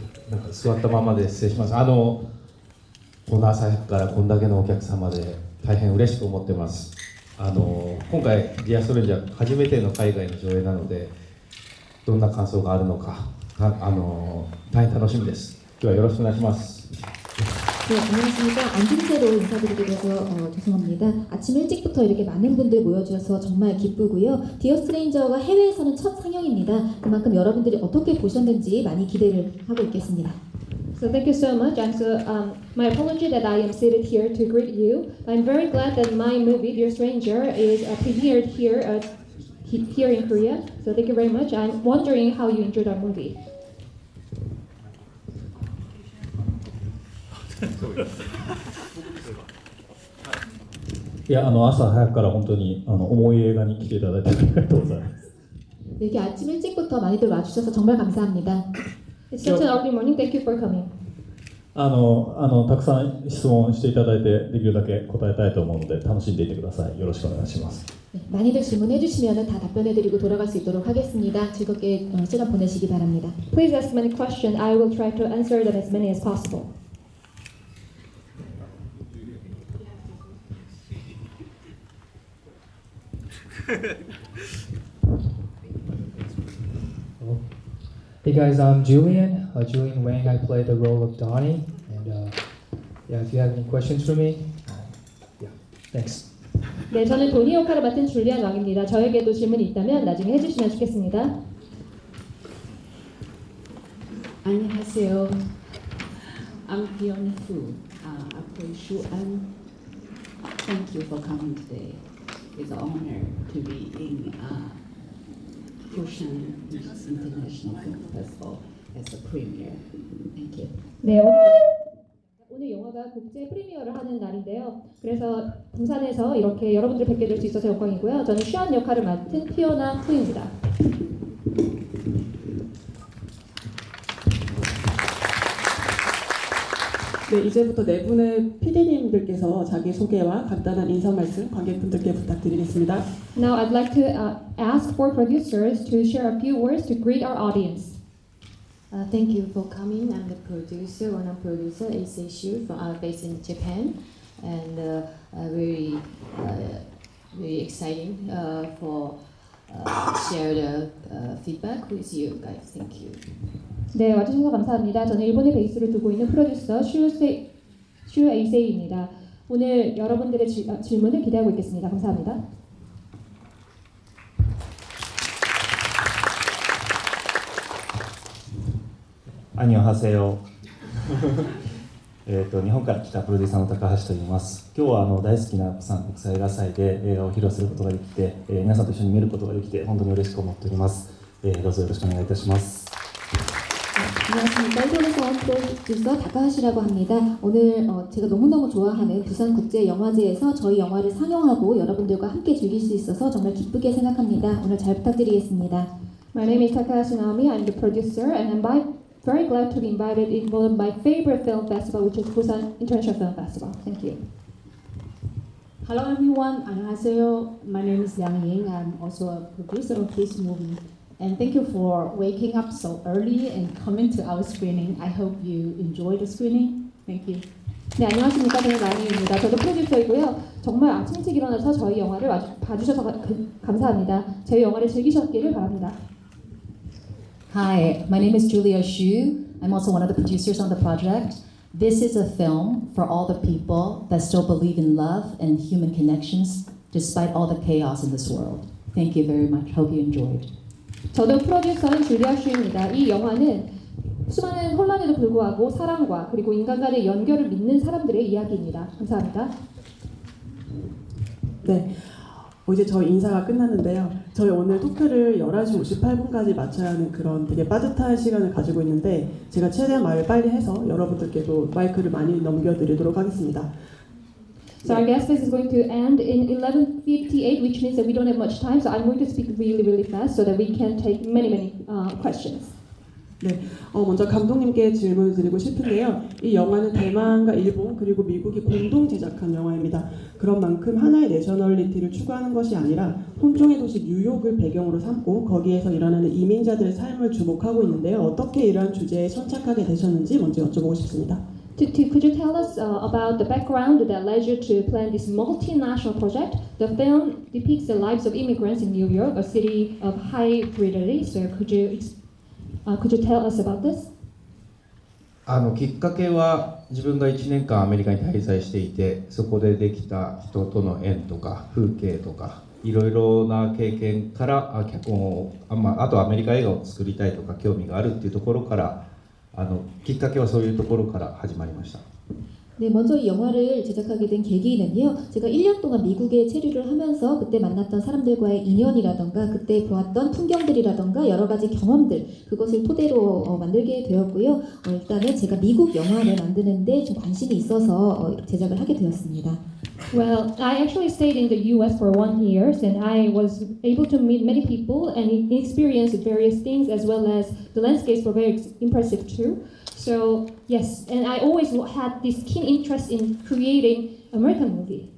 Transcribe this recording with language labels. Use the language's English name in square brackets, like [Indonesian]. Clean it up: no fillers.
[Japanese] なんか座ったままで失礼します。この朝早くからこんだけのお客様で大変嬉しく思ってます。今回ディアストレンジャー初めての海外の上映なのでどんな感想があるのか大変楽しみです。今日はよろしくお願いします。 [Korean] 네, 안녕하십니까. 앉은 채로 인사드리게 돼서 죄송합니다. 아침 일찍부터 이렇게 많은 분들 모여주셔서 정말 기쁘고요. 디어 스트레인저가 해외에서는 첫 상영입니다. 그만큼 여러분들이 어떻게 보셨는지 많이 기대를 하고 있겠습니다. [English] So thank you so much. And so my apology that I am seated here to greet you. I'm very glad that my movie Dear Stranger is premiered here in Korea. So thank you very much. I'm wondering how you enjoyed our movie. [Japanese] いや朝早くから本当に重い映画に来ていただいてありがとうございます。 [Korean] 이렇게 아침 일찍부터 많이들 와주셔서 정말 감사합니다. [English] It's such an early morning. Thank you for coming. [Japanese] たくさん質問していただいてできるだけ答えたいと思うので楽しんでいってください。よろしくお願いします。 [Korean] 네, 많이들 질문해 주시면 다 답변해드리고 돌아갈 수 있도록 하겠습니다. 즐겁게 시간 보내시기 바랍니다. [English] Please ask many questions. I will try to answer them as many as possible. Hey guys, I'm Julian. Julian Wang. I play the role of Donnie. And yeah, if you have any questions for me, yeah, thanks. [Korean] 네, 저는 도니 역할을 맡은 줄리안 왕입니다. 저에게도 질문이 있다면 나중에 해주시면 좋겠습니다. 안녕하세요. [English] I'm Fiona Fu. I play Shu An. Thank you for coming today. It's an honor to be in Busan International Film Festival as a premiere. Thank you. [Korean] 네, 오늘 영화가 국제 프리미어를 하는 날인데요. 그래서 부산에서 이렇게 여러분들 뵙게 될 수 있어서 영광이고요. 저는 슈안 역할을 맡은 피오나 푸입니다. 네, 이제부터 네 분의 PD님들께서 자기 소개와 간단한 인사 말씀 관객분들께 부탁드리겠습니다. [English] Now I'd like to ask for producers to share a few words to greet our audience. Thank you for coming. I'm the producer, one of producer, Issei Shu, based in Japan, and very exciting for share the feedback with you guys. Thank you. [Korean] 네, 와주셔서 감사합니다. 저는 일본에 베이스를 두고 있는 프로듀서 슈 에이세이입니다. 오늘 여러분들의 질문을 기대하고 있겠습니다. 감사합니다. 안녕하세요. [Japanese] 日本から来たプロデューサーの高橋と言います。今日は大好きな釜山国際映画祭で映画を披露することができて、皆さんと一緒に見ることができて本当に嬉しく思っております。どうぞよろしくお願いいたします。 [Korean] 안녕하십니까. 일본에서 프로듀서 다카하시라고 합니다. 오늘 제가 너무너무 좋아하는 부산국제영화제에서 저희 영화를 상영하고 여러분들과 함께 즐길 수 있어서 정말 기쁘게 생각합니다. 오늘 잘 부탁드리겠습니다. [English] My name is Takahashi Naomi. I'm the producer, and I'm very glad to be invited in one of my favorite film festival, which is Busan International Film Festival. Thank you. Hello everyone. [Korean] 안녕하세요. [English] My name is Yang Ying. I'm also a producer of this movie. And thank you for waking up so early and coming to our screening. I hope you enjoy the screening. Thank you. [Korean] 네, 안녕하십니까. 저는 나영입니다. 저도 프로듀서이고요. 정말 아침 일찍 일어나서 저희 영화를 봐주셔서 감사합니다. 저희 영화를 즐기셨기를 바랍니다. [English] Hi, my name is Julia Xu. I'm also one of the producers on the project. This is a film for all the people that still believe in love and human connections despite all the chaos in this world. Thank you very much. Hope you enjoyed. [Korean] 저도 프로듀서인 줄리아 슈입니다. 이 영화는 수많은 혼란에도 불구하고 사랑과 그리고 인간 간의 연결을 믿는 사람들의 이야기입니다. 감사합니다. 네. 이제 저희 인사가 끝났는데요. 저희 오늘 토크를 11시 58분까지 마쳐야 하는 그런 되게 빠듯한 시간을 가지고 있는데 제가 최대한 말을 빨리 해서 여러분들께도 마이크를 많이 넘겨드리도록 하겠습니다. [English] So I guess this is going to end in 11:58, which means that we don't have much time. So I'm going to speak really fast so that we can take many questions. [Korean] 네, 먼저 감독님께 질문을 드리고 싶은데요. 이 영화는 대만과 일본 그리고 미국이 공동 제작한 영화입니다. 그런 만큼 하나의 내셔널리티를 추구하는 것이 아니라 혼종의 도시 뉴욕을 배경으로 삼고 거기에서 일어나는 이민자들의 삶을 주목하고 있는데요. 어떻게 이러한 주제에 선착하게 되셨는지 먼저 여쭤보고 싶습니다. [English] Could you tell us about the background that led you to plan this multinational project? The film depicts the lives of immigrants in New York, a city of hybridity. So could you tell us about this? [Japanese] きっかけは自分が1年間アメリカに滞在していて、そこでできた人との縁とか風景とかいろいろな経験から脚本をあとアメリカ映画を作りたいとか興味があるっていうところからきっかけはそういうところから始まりました。 [Korean] 네, 먼저 이 영화를 제작하게 된 계기는요. 제가 1년 동안 미국에 체류를 하면서 그때 만났던 사람들과의 인연이라던가 그때 보았던 풍경들이라던가 여러 가지 경험들 그것을 토대로 만들게 되었고요. 일단은 제가 미국 영화를 만드는데 좀 관심이 있어서 제작을 하게 되었습니다. [English] Well, I actually stayed in the U.S. for 1 year, and I was able to meet many people and experience various things, as well as the landscapes were very impressive too. So yes, and I always had this keen interest in creating American movie.